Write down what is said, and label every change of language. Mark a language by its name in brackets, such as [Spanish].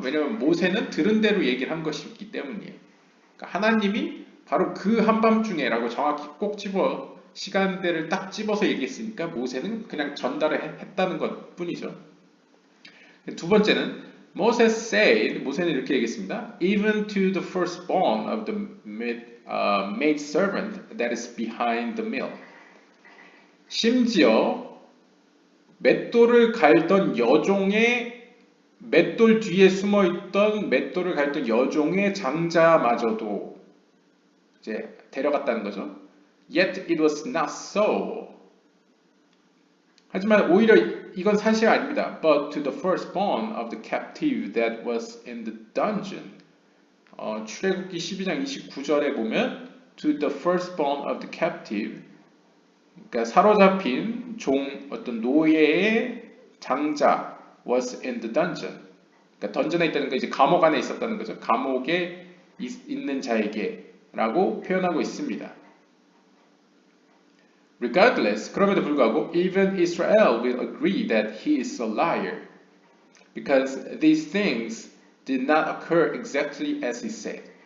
[Korean] 왜냐하면 모세는 들은 대로 얘기를 한 것이기 때문이에요. 그러니까 하나님이 바로 그 한밤중에라고 정확히 꼭 시간대를 딱 집어서 얘기했으니까 모세는 그냥 전달을 했다는 것 뿐이죠. 두 번째는 [English] Moses said, [Korean] 모세는 이렇게 얘기했습니다. [English] Even to the firstborn of the maid servant that is behind the mill. [Korean] 심지어 맷돌을 갈던 여종의 맷돌 뒤에 숨어있던 맷돌을 갈던 여종의 장자마저도 이제 데려갔다는 거죠. [English] Yet it was not so. [Korean] 하지만 오히려 이건 사실 아닙니다. [English] But to the firstborn of the captive that was in the dungeon. [Korean] 출애굽기 12장 29절에 보면 [English] to the firstborn of the captive, [Korean] 그러니까 사로잡힌 어떤 노예의 장자 [English] was in the dungeon. [Korean] 그러니까 던전에 있다는 거 이제 감옥 안에 있었다는 거죠. 감옥에 있는 자에게라고 표현하고 있습니다. [English] Regardless, [Korean] 그럼에도 불구하고, [English] even Israel will agree that he is a liar, because these things did not occur exactly as he said.